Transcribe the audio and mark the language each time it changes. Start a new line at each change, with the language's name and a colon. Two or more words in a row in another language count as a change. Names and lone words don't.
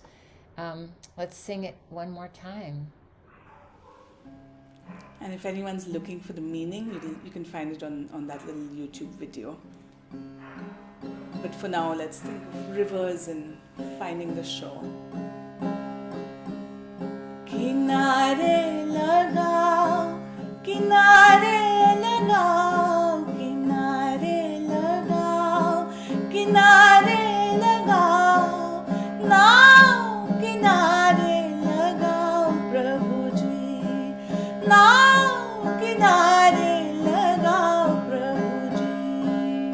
English: Let's sing it one more time. And if anyone's looking for the meaning, you can find it on that little YouTube video. But for now, let's think of rivers and finding the shore.
Hindi: किनारे लगाओ, किनारे लगाओ, किनारे लगाओ, किनारे लगाओ, नाव किनारे लगाओ, प्रभुजी, नाव किनारे लगाओ, प्रभुजी.